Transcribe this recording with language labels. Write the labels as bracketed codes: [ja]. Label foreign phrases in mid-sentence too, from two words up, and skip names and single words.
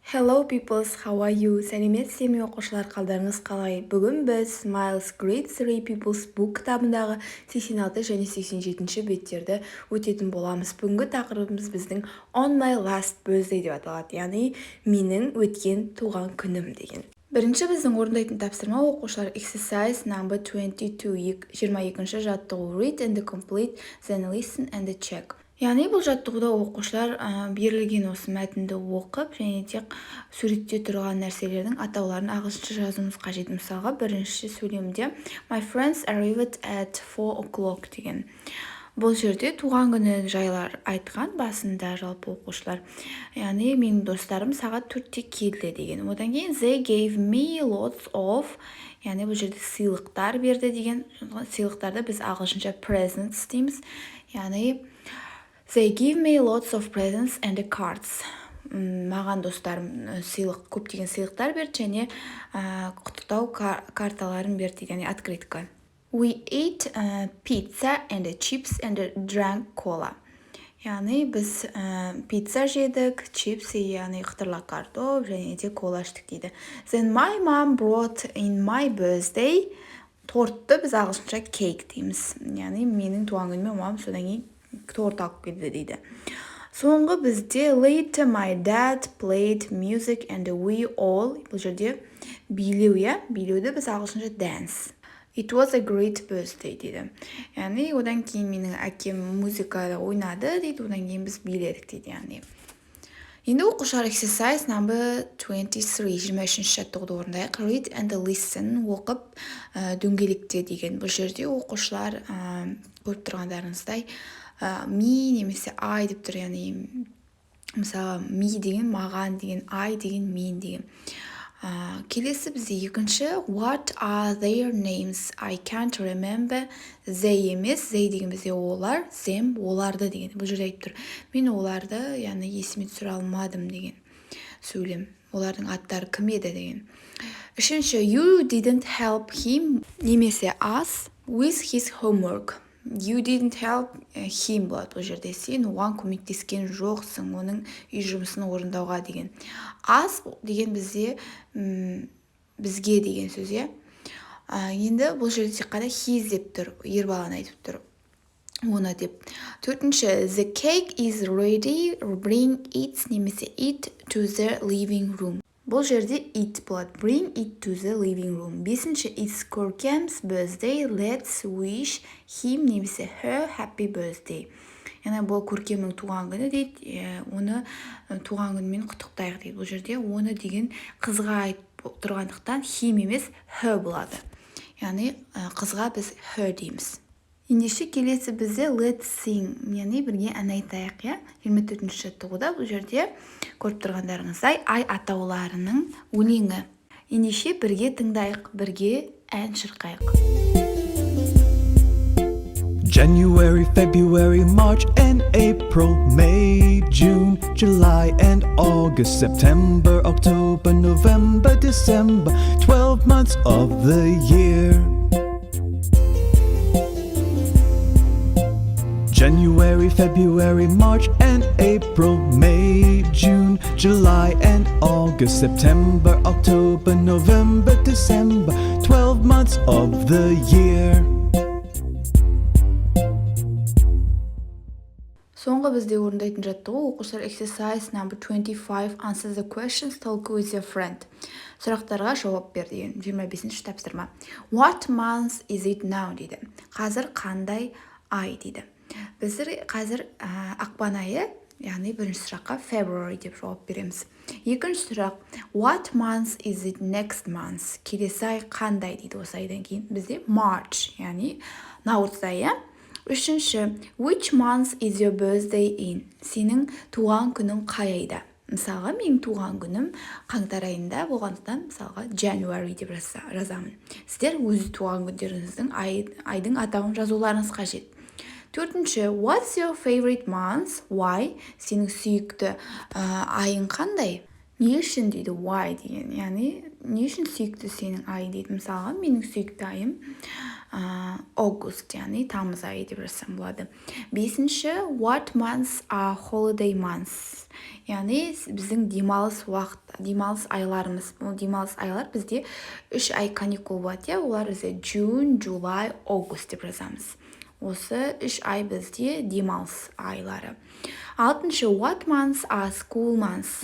[en] Hello peoples, how are you? [kk] Сәлеметсіздер ме оқушылар, қалдарыңыз қалай? Бүгін біз Smiles Grade 3 People's Book кітабындағы 86 және 87 беттерді өтетін боламыз. Бүгінгі тақырыбымыз біздің On My Last Birthday деп аталады, яғни менің өткен туған күнім деген. [en] Бірінші біздің орындайтын тапсырма оқушылар Exercise number 22, [kk] 22-ші жаттығу [en] Read and complete, then listen and check. [kk] Яғни бұл жаттығуда оқушылар берілген осы мәтінді оқып және тек суретте тұрған нәрселердің атауларын ағылшынша жазуымыз қажет. Мысалға, бірінші сөйлемде [en] My friends arrived at 4 o'clock деген. [kk] Бұл жерде туған күні жайлар айтқан басында жалпы оқушылар. Яғни менің достарым сағат 4-те келді деген. [en] Одан кейін They gave me lots of, [kk] яғни бұл жерде сыйлықтар берді деген. Сыйлықтарды біз ағылшынша presents дейміз. Яғни [en] They give me lots of presents and cards. [kk] Маған достарым көптеген сыйлықтар берді және құттықтау карталарын берді, яғни открытка. [en] We ate pizza and chips and drank cola. [kk] Яғни біз пицца жедік, чипс, яғни қытырлы картоп және де кола іштік дейді. [en] Then my mom brought in my birthday. [kk] Тортты біз ағылшынша cake дейміз. Яғни менің туған күніме мамам содан кейін торт алып келді дейді. Соңғы бізде [en] later my dad played music and we all, [kk] бұл жерде билеу, билеуді біз ағылшынша dance. [en] It was a great birthday дейді. [kk] Яғни одан кейін менің әкем музыкада ойнады дейді, одан кейін біз биледік дейді. Яғни енді оқушылар [en] exercise number 23, [kk] 23-ші жаттығуды орындайық. [en] Read and listen, [kk] оқып дөңгелекте деген. Бұл жерде оқушылар көріп тұрғандарыңыздай me немесе I деп тұр, яғни мысалы me деген маған деген, I деген мен деген. Келесі бізде екінші [en] What are their names? I can't remember. [kk] They емес, they деген бізде олар, them оларды деген. Бұл жерде айтып тұр. Мен оларды, яғни есіме түсіре алмадым деген сөйлем. Олардың аттары кім еді деген. [en] Үшінші You didn't help him немесе us with his homework. You didn't help him болады. [kk] Бұл жерде сен оған көмектескен жоқсың, оның үй жұмысын орындауға деген. Us деген бізде бізге деген сөз, Енді бұл жерде тек қана his деп тұр, ер баланы айтып тұр. Оны деп. Төртінші [en] The cake is ready, bring it немесе it to the living room. [kk] Бұл жерде it болады. [en] Bring it to the living room. Бесінші It's Көркем's birthday. Let's wish him немесе her happy birthday. [kk] Яғни бұл Көркемнің туған күні дейді. Оны туған күнімен құттықтайық дейді. Бұл жерде оны деген қызға айтып тұрғандықтан him емес her болады. Яғни қызға біз her дейміз. Ендеше келесі бізде [en] let's sing, [kk] яғни бірге ән айтайық, 24-ші жаттығуда бұл жерде көріп тұрғандарыңыздай ай атауларының өлеңі. Ендеше бірге тыңдайық, бірге ән шырқайық. [en] January, February, March and April, May, June, July and August, September, October, November, December, 12 months of the year. January, February, March and April, May, June, July and August, September, October, November, December, 12 months of the year. [kk] Соңғы бізде орындайтын жаттығу оқушылар [en] exercise number 25, answer the questions, talk with your friend. [kk] Сұрақтарға жауап бер деген 25-ші тапсырма. [en] What month is it now [kk] дейді. Қазір қандай ай дейді. Біздер қазір ақпан айы, яғни бірінші сұраққа February деп жауап береміз. Екінші сұрақ [en] What month is it next month? [kk] Келесі ай қандай дейді осы айдан кейін. Бізде March, яғни наурыз айы. Үшінші [en] Which month is your birthday in? [kk] Сенің туған күнің қай айда? Мысалға, менің туған күнім қаңтар айында болғандықтан, мысалға January деп жазамын. Сіздер өз туған күндеріңіздің айдың атауын жазуларыңыз қажет. Төртінші, [en] what's your favorite month? Why? [kk] Сенің сүйікті айың қандай? Не үшін дейді why деген. Яғни, не үшін сүйікті сенің ай дейді. Мысалға, менің сүйікті айым August, яғни тамыз айы деп жазсам болады. 5-ші, [en] what months are holiday months? [kk] Яғни біздің демалыс айларымыз. Бұл демалыс айлар бізде 3 ай каникул болады, олар бізде [en] June, July, August [kk] деп жазамыз. Осы 3 ай бізде демалыс айлары. 6-шы, [en] what months are school months?